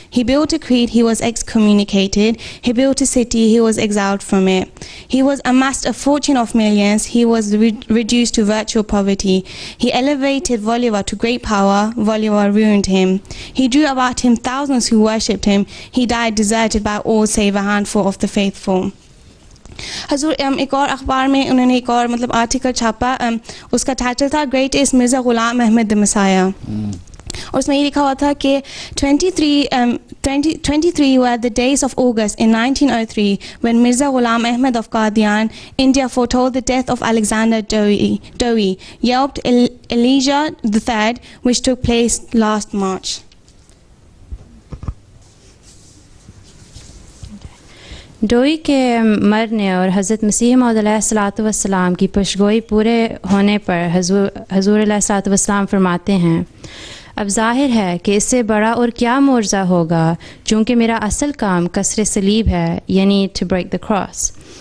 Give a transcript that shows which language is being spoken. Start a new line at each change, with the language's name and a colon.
English: He built a creed, he was excommunicated. He built a city, he was exiled from it. He was amassed a fortune of millions. He was reduced to virtual poverty. He elevated Bolivar to great power. Bolivar ruined him. He drew about him thousands who worshipped him. He died deserted by all save a handful of the faithful.
Urdu: حضور ایک اور اخبار میں انہوں نے ایک اور article چھاپا. اس کا ٹائٹل تھا
English: great is Mirza Ghulam Ahmad messiah
Urdu: اور اس میں یہ لکھا ہوا تھا کہ
English: 23 were the days of August in 1903 when Mirza Ghulam Ahmad of Qadian, India foretold the death of Alexander Dowie, yelped Elijah III, which took place last March.
Urdu: ڈوئی کے مرنے اور حضرت مسیح موعود علیہ الصلوۃ والسلام کی پیشگوئی پورے ہونے پر حضور علیہ الصلوۃ والسلام فرماتے ہیں اب ظاہر ہے کہ اس سے بڑا اور کیا معجزہ ہوگا چونکہ میرا اصل کام کسر صلیب ہے یعنی
English: To break the cross.